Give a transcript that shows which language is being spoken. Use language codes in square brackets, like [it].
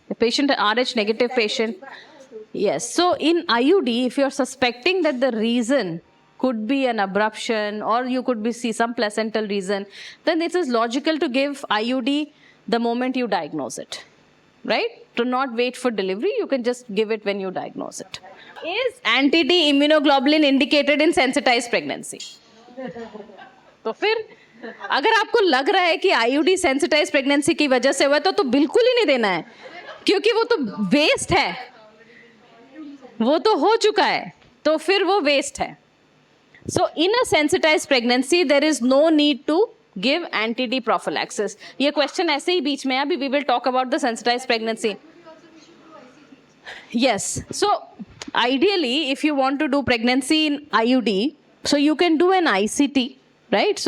[en] The patient, RH negative patient. Yes, so in IUD, if you're suspecting that the reason could be an abruption or you could see some placental reason, then it is logical to give IUD the moment you diagnose it, right? To not wait for delivery, you can just give it when you diagnose it. Is anti-D immunoglobulin indicated in sensitized pregnancy? [hi] तो फिर अगर आपको लग रहा है कि IUD sensitize pregnancy की वजह से हुआ तो बिल्कुल ही नहीं देना है, क्योंकि वो तो वेस्ट है, वो तो हो चुका है, तो फिर वो वेस्ट है. [en] So in a sensitized pregnancy, there is no need to give anti-D prophylaxis. [hi] ये question ऐसे ही बीच में है, अभी [en] we will talk about the sensitized pregnancy. Yes. So ideally, if you want to do pregnancy in IUD, so you can do an ICT, right?